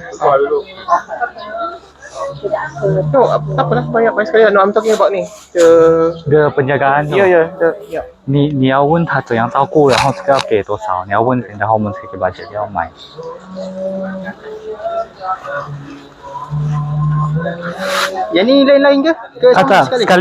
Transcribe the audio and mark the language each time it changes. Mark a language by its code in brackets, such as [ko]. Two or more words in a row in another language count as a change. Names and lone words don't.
[ms] No, tak apalah banyak sekali. [en] No, I'm talking about ni. The [ms] The penjagaan tu， yeah. [zh] 你要问他怎样照顾，然后这个要给多少，你要问，然后我们才可以把这个要买。 [ms] Yang ni lain-lain ke? Ke sama Tak, sekali.